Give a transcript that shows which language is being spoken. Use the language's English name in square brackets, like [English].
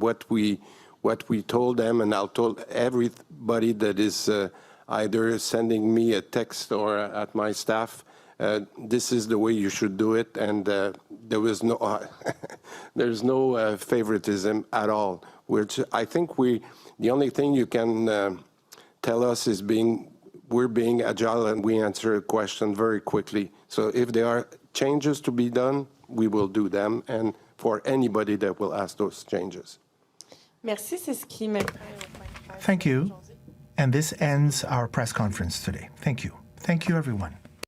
[English] What we told them, and I'll told everybody that is either sending me a text or at my staff, this is the way you should do it, and there was no there's no favoritism at all. I think the only thing you can tell us is we're being agile and we answer a question very quickly. So if there are changes to be done, we will do them, and for anybody that will ask those changes. [French] Merci, c'est ce qui met fin au point de presse. [English] Thank you. And this ends our press conference today. Thank you. Thank you, everyone.